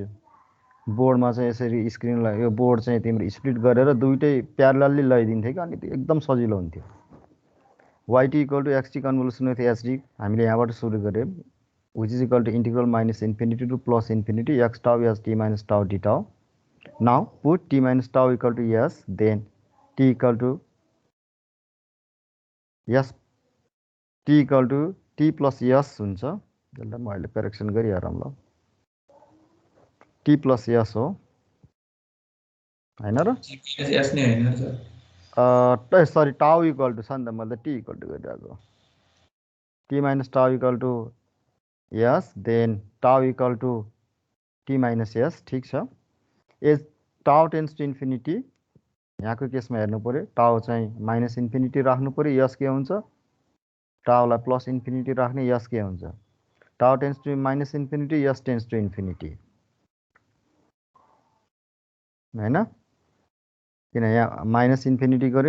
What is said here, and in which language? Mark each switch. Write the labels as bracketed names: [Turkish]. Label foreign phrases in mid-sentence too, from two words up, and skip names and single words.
[Nepali] बोर्डमा चाहिँ यसरी स्क्रिनलाई यो बोर्ड चाहिँ तिम्रो स्प्लिट गरेर दुईटै प्यारलली लगाइदिन्थ्यो कि, अनि त्यो एकदम सजिलो हुन्थ्यो। [English] yt equal to xt convolution with st [Nepali] हामीले यहाँबाट सुरु गऱ्यौँ, [English] which is equal to integral minus infinity to plus infinity x tau st minus tau d tau. Now put t minus tau equal to s, then t equal to s, t equal to t plus s हुन्छ। [Nepali] यसलाई म अहिले करेक्सन गरिहालौँ ल [English] t plus s [Nepali] हो हैन र यस नै हैन सर [English] sorry tau equal to [Nepali] छ नि त मैले [English] t equal to गरिरहेको t minus tau equal to s then tau equal to t minus s [Nepali] ठिक छ [English] as tau tends to infinity [Nepali] यहाँको केसमा हेर्नु पऱ्यो टाउ चाहिँ [English] minus infinity [Nepali] राख्नु पऱ्यो यस के हुन्छ टाउलाई [English] plus infinity [Nepali] राख्ने यस के हुन्छ [English] tau tends to minus infinity s tends to infinity [Nepali] हैन किन यहाँ [English] minus infinity गऱ्यो